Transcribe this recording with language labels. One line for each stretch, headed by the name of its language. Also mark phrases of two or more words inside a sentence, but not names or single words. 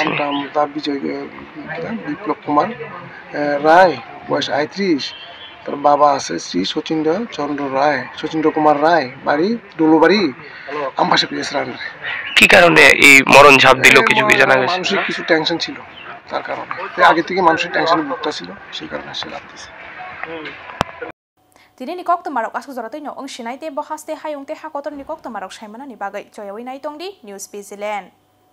Bangla: নাম তার বিপ্লব কুমার রায়, বয়স 35। তার বাবা আছে শ্রী শচীন্দ্র চন্দ্র রায়, শচীন্দ্র কুমার রায়, বাড়ি ডোলোবাড়ি, আম্বাসা পিএস রান্নার। কি কারণে এই মরণ ঝাঁপ দিল কিছু কি জানা গেছে? মানুষের কিছু টেনশন ছিল, তার কারণে আগে থেকে মানুষের টেনশন ভুগতা ছিল, সেই কারণে সে লাগতেছে।
Kok Borok: Dini kok temarok asuk zoratoi no ong shinai te bohaste hayung te hakotor ni kok temarok shaimana ni bagai joyawi nai tongdi News Zealand.